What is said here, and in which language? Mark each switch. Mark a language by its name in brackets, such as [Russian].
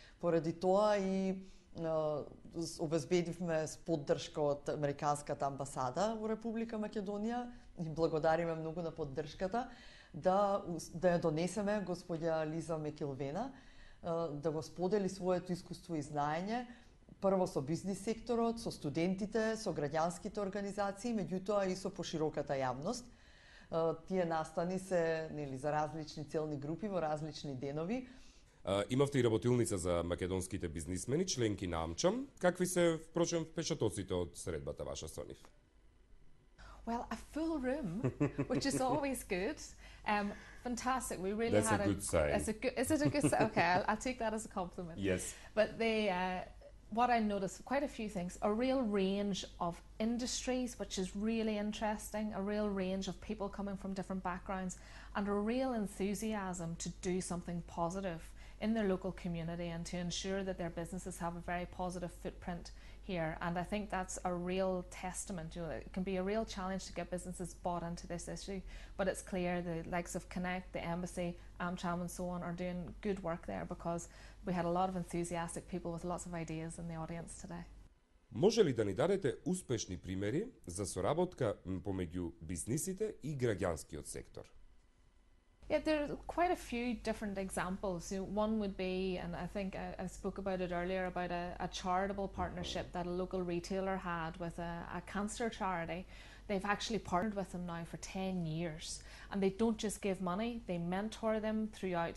[Macedonian] Поради тоа и обезбедивме поддршка од Американската амбасада во Република Македонија и благодариме многу на поддршката да ја донесеме господја Лиса Мекилвена да го сподели своето искуство и знаење прво со бизнис секторот, со студентите, со граѓанските организации, меѓутоа и со пошироката јавност. Тие настани се за различни целни групи во различни денови. Имавте и работилница за македонските бизнисмени, членки на Амчам. Какви се, впрочем, впечатоците од средбата ваша со нив? [English] Well, a full room, which is always good. Fantastic. We really That's had a good sign. Is it a good sign? Okay, I'll take that as a compliment. Yes. But they, what I noticed, quite a few things, a real range of industries, which is really interesting, a real range of people coming from different backgrounds, and a real enthusiasm to do something positive in their local community and to ensure that their businesses have a very positive footprint here. And I think that's a real testament. You know, it can be a real challenge to get businesses bought into this issue, but it's clear the likes of Konekt, the Embassy, Amcham and so on are doing good work there because we had a lot of enthusiastic people with lots of ideas in the audience today. Може ли да ни дадете успешни примери за соработка помеѓу бизнисите и граѓанскиот сектор? Yeah, there are quite a few different examples. You know, one would be, and I think I spoke about it earlier, about a charitable partnership that a local retailer had with a cancer charity. They've actually partnered with them now for 10 years. And they don't just give money, they mentor them throughout.